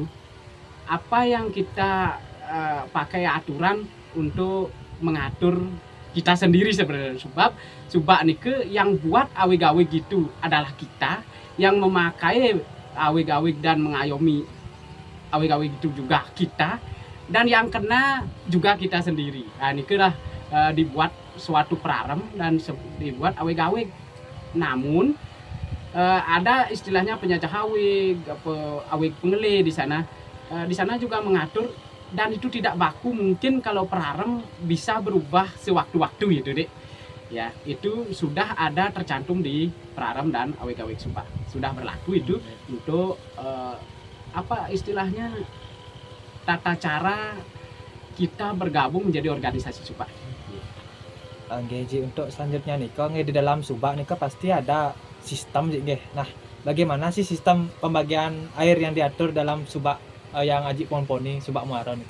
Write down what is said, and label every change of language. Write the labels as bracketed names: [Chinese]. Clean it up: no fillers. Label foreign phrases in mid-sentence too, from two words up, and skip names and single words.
[Indonesian] Apa yang kita pakai aturan untuk mengatur kita sendiri sebenarnya, sebab Subak nih yang buat awe-gawe gitu adalah kita, yang memakai awe-gawe dan mengayomi awe-gawe gitu juga kita, dan yang kena juga kita sendiri. Nah ini lah dibuat suatu prarem dan dibuat awe-gawe. Namun ada istilahnya penyacah awig, awig pengele di sana. Di sana juga mengatur, dan itu tidak baku. Mungkin kalau prarem bisa berubah sewaktu-waktu gitu dek. Ya itu sudah ada tercantum di prarem dan awig-awig Subak, sudah berlaku itu untuk apa istilahnya tata cara kita bergabung menjadi organisasi Subak. Ji, untuk selanjutnya nih, kalau di dalam Subak nih pasti ada sistem Ji. Nah, bagaimana sih sistem pembagian air yang diatur dalam Subak yang Aji Poni Subak Muara itu?